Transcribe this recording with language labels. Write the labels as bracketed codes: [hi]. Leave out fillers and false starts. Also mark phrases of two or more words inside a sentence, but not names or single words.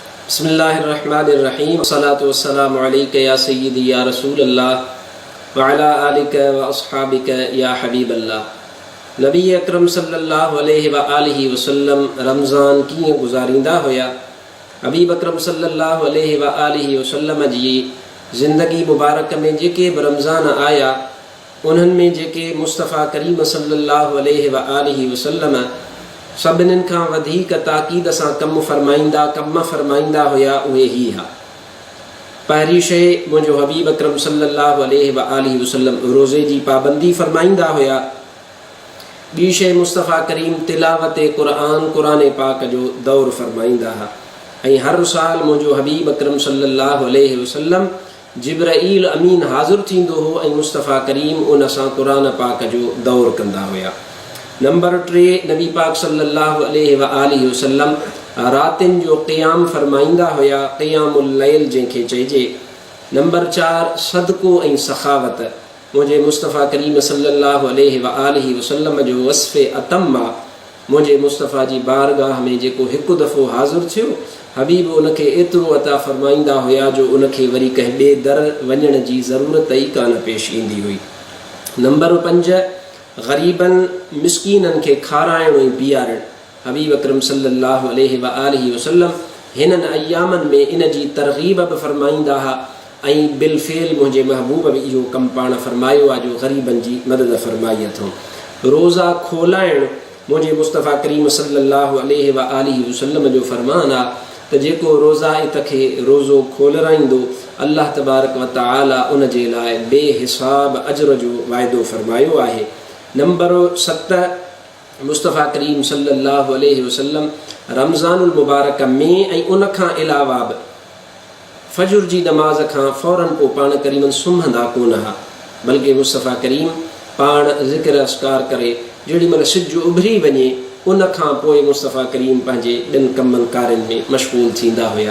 [ar] بسم الله الرحمن الرحيم الصلاة والسلام عليك يا سيدي يا رسول الله وعلى آلك وأصحابك يا حبيب الله. [sd] नबी अकरम [ar] صلى الله عليه وآله وسلم [sd] रमज़ान कीअं गुज़ारींदा हुया। हबीब अकरम [ar] صلى الله عليه وآله وسلم [sd] जी ज़िंदगी मुबारक में जेके बि रमज़ान आया उन्हनि में जेके मुस्तफ़ा करीम [ar] صلى الله عليه وآله وسلم [sd] सभिनीनि खां वधीक ताक़ीद सां कम फरमाईंदा हुया उहे ही हा। पहिरीं शइ मुंहिंजो हबीब अकरम [ar] صلى الله عليه وآله وسلم [sd] रोज़े जी पाबंदी फरमाईंदा हुया। ॿी शइ मुस्तफ़ा करीम तिलावत क़ुरान पाक जो दौर फरमाईंदा हुआ। ऐं हर साल मुंहिंजो हबीब अकरम [ar] صلى الله عليه وسلم [sd] जिब्राईल अमीन हाज़िर थींदो हो ऐं मुस्तफ़ा करीम उन सां क़ुरान पाक जो दौर कंदा हुया। नंबर 3 नबी पाक [ar] صلى الله عليه وآله وسلم [sd] रातिन जो क़ियाम फरमाईंदा हुया, [ar] قيام الليل [sd] जंहिंखे चइजे। नंबर 4 सदको ऐं सखावत मुंहिंजे मुस्तफ़ा करीम [ar] صلى الله عليه وآله وسلم [sd] जो वस्फ़े अतम आहे। मुंहिंजे मुस्तफ़ा जी बारगाह में जेको हिकु दफ़ो हाज़िर थियो हबीब उनखे एतिरो अता फरमाईंदा हुया जो उनखे वरी कंहिं ॿिए दर वञण जी ज़रूरत ई कान पेश ईंदी हुई। नंबर 5 ग़रीबनि मिस्कीननि खे खाराइणु ऐं पीआरणु। हबीब अकरम [ar] صلى الله عليه وآله وسلم [sd] हिननि अयामनि में इन जी तरग़ीब बि फरमाईंदा हुआ ऐं बिलफ़ेल मुंहिंजे महबूब बि इहो कमु पाण फरमायो आहे जो ग़रीबनि जी मदद फरमाई अथऊं। रोज़ा खोलाइणु मुंहिंजे मुस्तफ़ा करीम [ar] صلى الله عليه وآله وسلم [sd] जो फ़रमान आहे त जेको रोज़ाइत खे रोज़ो खोलराईंदो [ar] الله تبارك وتعالى [sd] उन जे लाइ बेहिसाब अजर जो वाइदो फरमायो आहे। नंबर 7 मुस्तफ़ा करीम [ar] صلى الله عليه وسلم رمضان المبارك [sd] में ऐं उन खां अलावा बि फजर जी नमाज़ खां फ़ौरन पोइ पाण करीमन सुम्हंदा कोन हुआ, बल्कि मुस्तफ़ा करीम पाण ज़िक्र अस्कार करे जेॾी महिल सिज उभरी वञे उन खां पोइ मुस्तफ़ा करीम पंहिंजे ॿिनि कमनि कारनि में मशगूल थींदा हुया।